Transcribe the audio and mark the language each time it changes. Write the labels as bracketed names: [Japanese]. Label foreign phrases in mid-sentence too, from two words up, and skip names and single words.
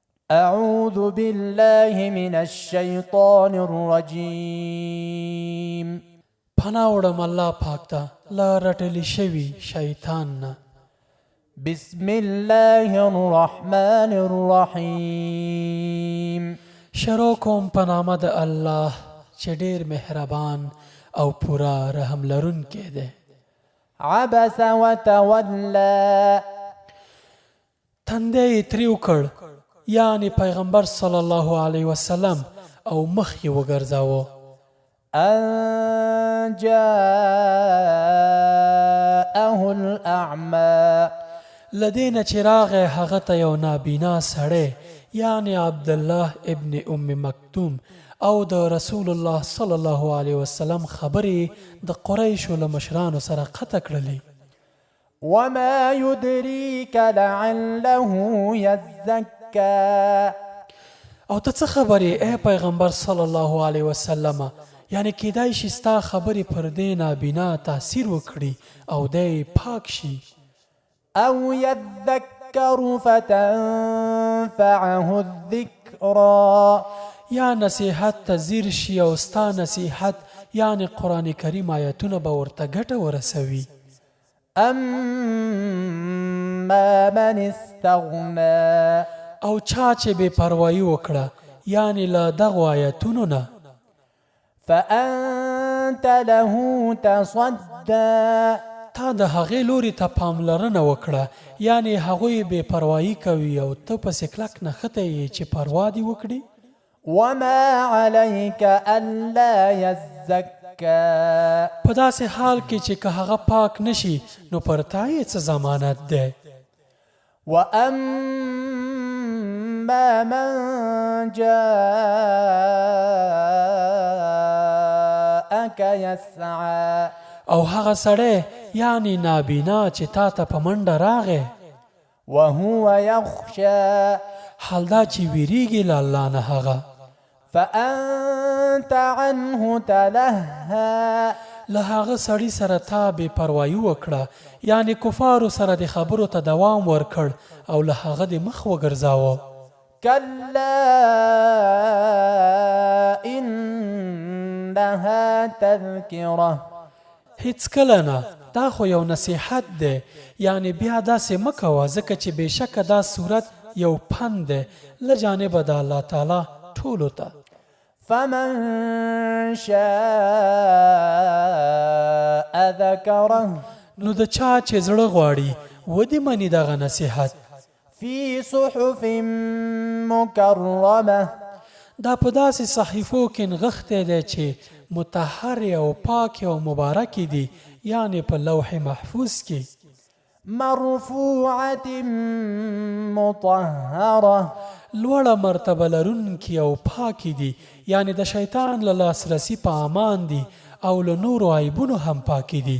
[Arabic] أعوذ بالله من الشيطان الرجيم [Pashto] پناه وړم الله پاک ته له رټلی شوي شیطان نه. [Arabic] بسم الله الرحمن الرحيم. [Pashto] شروع کوم په نامه د الله چې ډېر مهربان او پوره رحم لرونکی دی. [Arabic] عبس وتولى. [Pashto] تندی یې تریو کړ، یعنی پیغمبر [Arabic] صلی الله علیه وسلم، [Pashto] او مخ یې وګرځاوه. [Arabic] أن جاءه الأعمى. [Pashto] لدین چې راغی هغه ته یو نابینا سړی، یعنی عبدالله ابن ام مکتوم، او د رسول الله [Arabic] صلی الله علیه وسلم [Pashto] خبرې د قریشو له مشرانو سره قطع کړلې. [Arabic] وما يدريك لعله يزكى. [Pashto] او ته څه خبرې ای پیغمبر [Arabic] صلی الله علیه وسلم، [Pashto] یعنی کیدای شي ستا خبرې پر دې نابینا تاثیر وکړي او دی پاک شي. [Arabic] أو يذكر فتنفعه الذكرى. [Pashto] یا نصیحت ته ځیر شي او ستا نصیحت یعنی قرآن کریم آیتونه به ورته ګټه ورسوي. [Arabic] أما من استغنى. [Pashto] او چا چې بې پروایي وکړه یعنی له دغو آیتونو نه، [Arabic] فأنت له تصدى. [Pashto] تا د هغې لوري ته پاملرنه وکړه، یعنی هغوی بې پروایي کوي او ته پسې کلک نښتی یې چې پروا دې وکړي. [Arabic] وما عليك ألا يزكى. [Pashto] په داسې حال کې چې که هغه پاک نشي نو پر تا یې څه ضمانت دی. [Arabic] وأما من جاءك يسعى. [Pashto] او هغه سړی یعنی نابینا چې تا ته په منډه راغی، [Arabic] وهو يخشى. [Pashto] حال دا چې ویریږي له الله نه هغه، [Arabic] فأنت عنه تلهى. [Pashto] له هغه سړي سره تا بې پروایي وکړه، یعنی کفارو سره د خبرو ته دوام ورکړ او له هغه د مخ وګرځاوه. [Arabic] كلا إنها تذكرة. [Pashto] هیڅ کله نه، دا خو یو نصیحت دی، یعنی بیا داسې مه کوه ځکه چې بېشکه دا صورت یو پند دی له جانبه د الله تعالی ټولو ته. [Arabic] فمن شاء ذكره. [Pashto] نو د چا چې زړه غواړي ودې مني دغه نصیحت. [Arabic] في صحف مكرمة. [Pashto] دا په داسې صحیفو کې نغښتی دی چې مطهرې او پاکې او مبارکې دي، یعنی په لوح محفوظ کې. [Arabic] مرفوعة مطهرة. [Pashto] لوړه مرتبه لرونکي او پاکې دي، یعنی د شیطان له لاسرسي په امان دي او له نورو عیبونو هم پاکې دي.